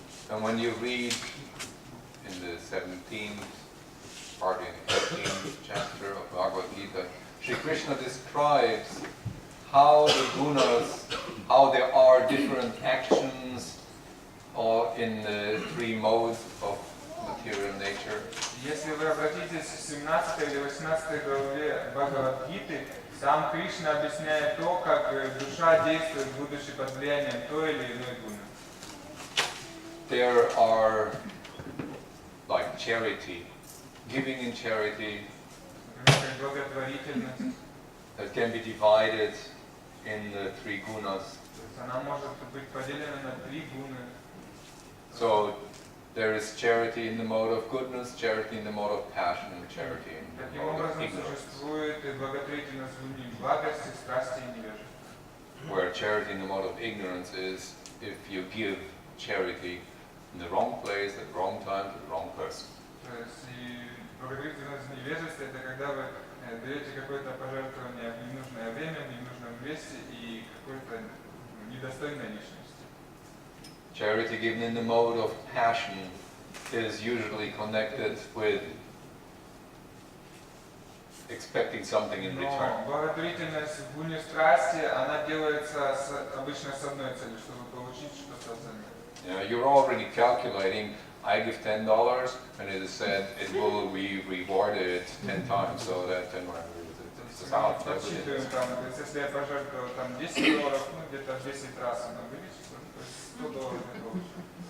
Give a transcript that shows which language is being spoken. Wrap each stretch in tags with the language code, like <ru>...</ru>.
<en>And when you read in the 17th part, in the 18th chapter of Bhagavad Gita, Sri Krishna describes how the gunas, how there are different actions or in the three modes of material nature.</en> <ru>Если вы обратитесь в 17 или 18 главе Бхагавад-гиты, сам Кришна объясняет то, как душа действует, будучи под влиянием той или иной гуны.</ru> <en>There are like charity, giving in charity,</en> <ru>Например, благотворительность.</ru> <en>that can be divided in the three gunas.</en> <ru>То есть она может быть поделена на три гуны.</ru> <en>So there is charity in the mode of goodness, charity in the mode of passion, and charity in the</en> <ru>Таким</ru> <en>mode of</en> <ru>образом</ru> <en>ignorance.</en> <ru>существует и благотворительность в гуне благости, страсти и невежества.</ru> <en>Where charity in the mode of ignorance is if you give charity in the wrong place, at the wrong time, to the wrong person.</en> <ru>То есть и благотворительность в невежестве — это когда вы даете какое-то пожертвование в ненужное время, в ненужном месте и какой-то недостойной личности.</ru> <en>Charity given in the mode of passion is usually connected with expecting something in return.</en> <ru>Но благотворительность в гуне страсти, она делается обычно с одной целью, чтобы получить что-то взамен.</ru> <en>You're already calculating, I give $10 and it is said it will be rewarded 10 times, so that 10</en> <ru>Мы подсчитываем, там, то есть если я пожертвовал там $10, ну где-то в 10 раз оно вылечится, то есть $100 я получу.</ru>